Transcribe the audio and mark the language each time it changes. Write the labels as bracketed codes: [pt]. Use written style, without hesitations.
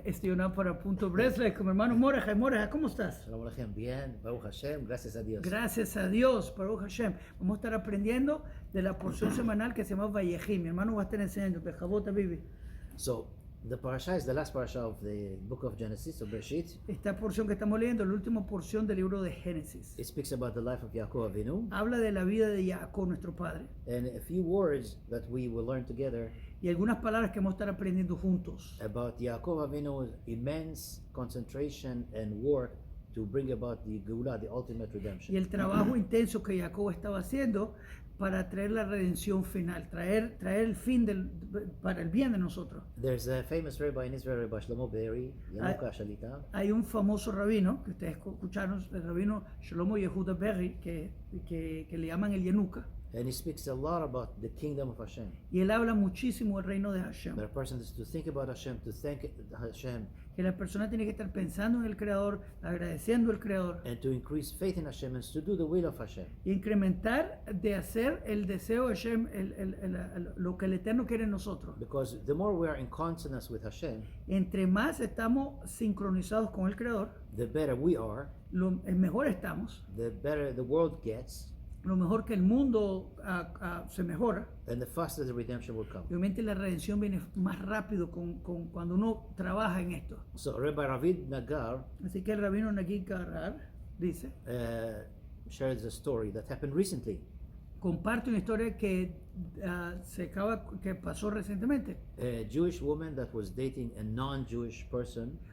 [es] Estoy una para Punto Breslev con mi hermano Moreja. Moreja, ¿cómo estás? [he] Shalom Aleichem, [es] bien, [he] Baruch Hashem, [es] gracias a Dios. Gracias a Dios, [he] Baruch Hashem. [es] Vamos a estar aprendiendo de la porción semanal que se llama Vayehi. Mi hermano va a estar enseñando. Bechavot Avivi. [en] So, the parasha is the last parasha of the book of Genesis, of Bereshit. [es] Esta porción que estamos leyendo, la última porción del libro de Génesis. [en] It speaks about the life of Yaakov Avinu. [es] Habla de la vida de Jacob, nuestro padre. [en] And a few words that we will learn together [es] Y algunas palabras que vamos a estar aprendiendo juntos. [en] about Yaakov Avinu's immense concentration and work to bring about the Geulah, the ultimate redemption. [es] Y el trabajo intenso que Jacob estaba haciendo para traer la redención final, traer el fin para el bien de nosotros. [en] There's a famous rabbi in Israel, Rabbi Shlomo Be'eri, Yanuka Shalita. [es] Hay un famoso rabino, que ustedes escucharon, el rabino Shlomo Yehuda Berry, que le llaman el Yanuka. [en] And he speaks a lot about the kingdom of Hashem. [es] Y él habla muchísimo del reino de Hashem. [en] That a person is to think about Hashem, to thank Hashem, [es] Que la persona tiene que estar pensando en el Creador, agradeciendo al Creador. [en] and to increase faith in Hashem and to do the will of Hashem. [es] Y incrementar de hacer el deseo de Hashem, lo que el Eterno quiere en nosotros. [en] Because the more we are in consonance with Hashem, [es] Entre más estamos sincronizados con el Creador, [en] the better we are, [es] mejor estamos, [en] the better the world gets, [es] lo mejor que el mundo se mejora. [en] and the faster the redemption will come. [es] Obviamente la redención viene más rápido cuando uno trabaja en esto. [en] So Rabbi Ravid Nagar [es] Así que el rabino Nagid Karar dice, [en] shares a story that happened recently. [es] comparte una historia que pasó recientemente. [en] A Jewish woman that was dating a non-Jewish person,